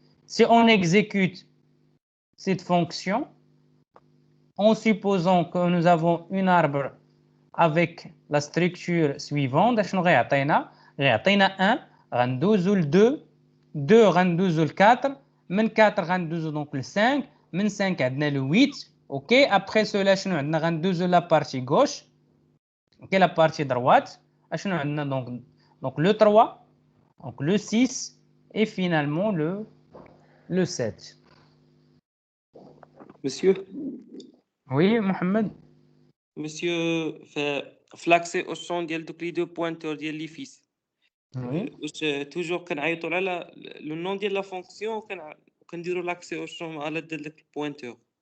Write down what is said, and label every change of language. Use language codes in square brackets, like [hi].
[fr] Si on exécute cette fonction, en supposant que nous avons un arbre avec la structure suivante, nous avons 1, [ar] غندوزو ل 2, 2 غندوزو ل 4, من 4 غندوزو [fr] donc le 5, [ar] من 5 عندنا [fr] le 8. OK, après cela [ar] شنو عندنا غندوزو [fr] la partie gauche, OK, la partie droite, [ar] شنو عندنا [fr] donc le 3, donc le 6 et finalement le 7. Monsieur, Oui, Mohamed. monsieur, l'accès au champ [ar] ديال دوك لي دو بوينتور ديال لي فيس. [fr] Oui. toujours [ar] كنعيطوا على [fr] le nom [ar] ديال [fr] la fonction [ar] وكنديروا [fr] l'accès au champ [ar] على داك البوينتور.